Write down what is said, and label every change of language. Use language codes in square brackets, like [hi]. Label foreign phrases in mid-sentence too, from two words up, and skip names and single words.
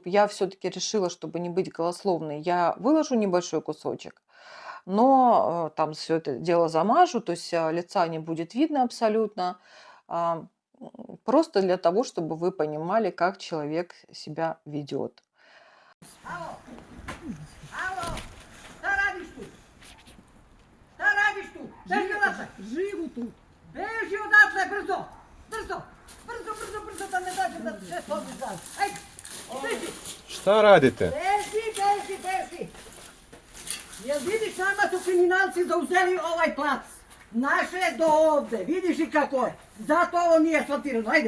[ru] Я все-таки решила, чтобы не быть голословной, я выложу небольшой кусочек, но там все это дело замажу, то есть лица не будет видно абсолютно. А, Просто для того, чтобы вы понимали, как человек себя ведет. Алло, алло, [sr] šta radiš tu? Šta radiš tu? Beži odatle! [ru] Живу тут. [sr] Beži odatle, brzo! Brzo! Brzo, brzo, brzo, da ne dođe da sve podržaš. Ajde, beži! Šta radite? Beži, beži, beži! Jel vidiš, nama su kriminalci zauzeli ovaj plac. Naše do ovde, vidiš i kako je. Zato ovo nije asfaltirano, ajde.